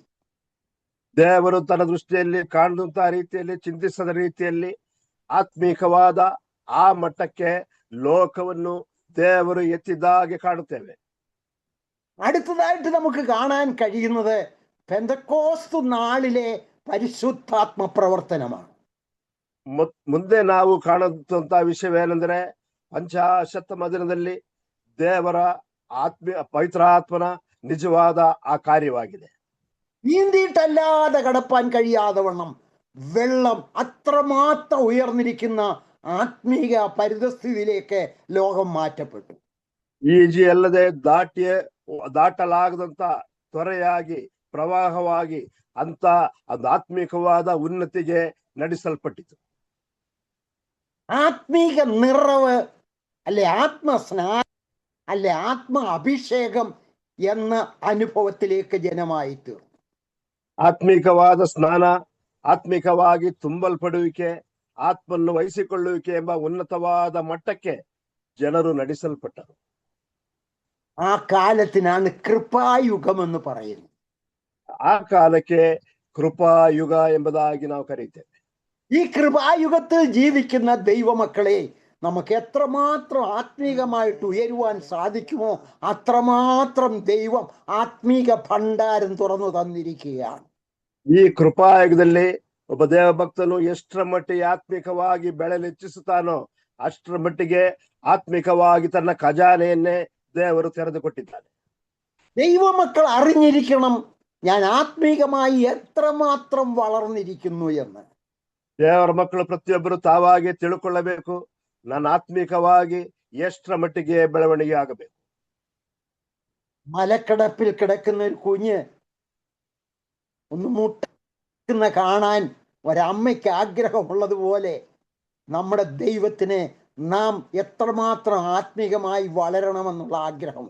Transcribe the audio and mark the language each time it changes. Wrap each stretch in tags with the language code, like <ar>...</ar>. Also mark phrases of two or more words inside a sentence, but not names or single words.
<kn>ದೇವರು ತನ್ನ ದೃಷ್ಟಿಯಲ್ಲಿ ಕಾಣುವಂತಹ ರೀತಿಯಲ್ಲಿ, ಚಿಂತಿಸದ ರೀತಿಯಲ್ಲಿ ಆತ್ಮೀಕವಾದ ಆ ಮಟ್ಟಕ್ಕೆ ಲೋಕವನ್ನು ದೇವರು ಎತ್ತಿದಾಗೆ ಕಾಣುತ್ತೇವೆ.</kn> <ml>അടുത്തതായിട്ട് നമുക്ക് കാണാൻ കഴിയുന്നത് പെന്തക്കോസ്തു നാളിലെ പരിശുദ്ധാത്മ പ്രവർത്തനമാണ്.</ml> <kn>ಮುಂದೆ ನಾವು ಕಾಣುವಂತಹ ವಿಷಯವೇನೆಂದರೆ ಪಂಚಾಶತ್ತಮ ದಿನದಲ್ಲಿ ದೇವರ ಪವಿತ್ರಾತ್ಮನ ನಿಜವಾದ ಆ ಕಾರ್ಯವಾಗಿದೆ.</kn> <ml>നീന്തിയിട്ടല്ലാതെ കടപ്പാൻ കഴിയാതെ വണ്ണം വെള്ളം അത്രമാത്രം ഉയർന്നിരിക്കുന്ന ആത്മീക പരിതസ്ഥിതിയിലേക്ക് ലോകം മാറ്റപ്പെട്ടു.</ml> <kn>ಈಜಿ ಅಲ್ಲದೆ ದಾಟಲಾಗದಂತ ತ್ವರೆಯಾಗಿ ಪ್ರವಾಹವಾಗಿ ಅಂತ ಅದು ಆತ್ಮಿಕವಾದ ಉನ್ನತಿಗೆ ನಡೆಸಲ್ಪಟ್ಟಿತು.</kn> <ml>ആത്മീക നിറവ് അല്ലെ ആത്മസ്നാനം അല്ലെ ആത്മ അഭിഷേകം എന്ന അനുഭവത്തിലേക്ക് ജനമായി തീർന്നു.</ml> <kn>ಆತ್ಮಿಕವಾದ ಸ್ನಾನ, ಆತ್ಮಿಕವಾಗಿ ತುಂಬಲ್ಪಡುವಿಕೆ, ಆತ್ಮನ್ನು ವಹಿಸಿಕೊಳ್ಳುವಿಕೆ ಎಂಬ ಉನ್ನತವಾದ ಮಟ್ಟಕ್ಕೆ ಜನರು ನಡೆಸಲ್ಪಟ್ಟರು.</kn> <ml>ആ കാലത്തിനാണ് കൃപായുഗം എന്ന് പറയുന്നത്.</ml> <kn>ಆ ಕಾಲಕ್ಕೆ ಕೃಪಾಯುಗ ಎಂಬುದಾಗಿ ನಾವು ಕರೀತೇವೆ.</kn> <ml>ഈ കൃപായുഗത്തിൽ ജീവിക്കുന്ന ദൈവമക്കളെ നമുക്ക് എത്രമാത്രം ആത്മീകമായിട്ട് ഉയരുവാൻ സാധിക്കുമോ അത്രമാത്രം ദൈവം ആത്മീക ഭണ്ഡാരം തുറന്നു തന്നിരിക്കുകയാണ്.</ml> <kn>ಈ ಕೃಪಾಯುಗದಲ್ಲಿ ಒಬ್ಬ ದೇವಭಕ್ತನು ಎಷ್ಟರ ಮಟ್ಟಿಗೆ ಆತ್ಮಿಕವಾಗಿ ಬೆಳೆಲೆಚ್ಚಿಸುತ್ತಾನೋ ಅಷ್ಟರ ಮಟ್ಟಿಗೆ ആത്മികವಾಗಿ ತನ್ನ ಖಜಾನೆಯನ್ನೇ ದೇವರು ತೆರೆದುಕೊಟ್ಟಿದ್ದಾನೆ.</kn> <ml>ദൈവമക്കൾ അറിഞ്ഞിരിക്കണം ഞാൻ ആത്മീകമായി എത്രമാത്രം വളർന്നിരിക്കുന്നു എന്ന്.</ml> <kn>ದೇವರ ಮಕ್ಕಳು ಪ್ರತಿಯೊಬ್ಬರು ತಾವಾಗಿ ತಿಳ್ಕೊಳ್ಳಬೇಕು, ನಾನು ಆತ್ಮಿಕವಾಗಿ ಎಷ್ಟರ ಮಟ್ಟಿಗೆ ಬೆಳವಣಿಗೆ ಆಗಬೇಕು.</kn> <ml>മലക്കടപ്പിൽ കിടക്കുന്ന ഒരു കുഞ്ഞ് ഒന്ന് മുട്ടുന്ന കാണാൻ ഒരമ്മയ്ക്ക് ആഗ്രഹമുള്ളതുപോലെ നമ്മുടെ ദൈവത്തിന് നാം എത്രമാത്രം ആത്മീകമായി വളരണമെന്നുള്ള ആഗ്രഹമുണ്ട്.</ml>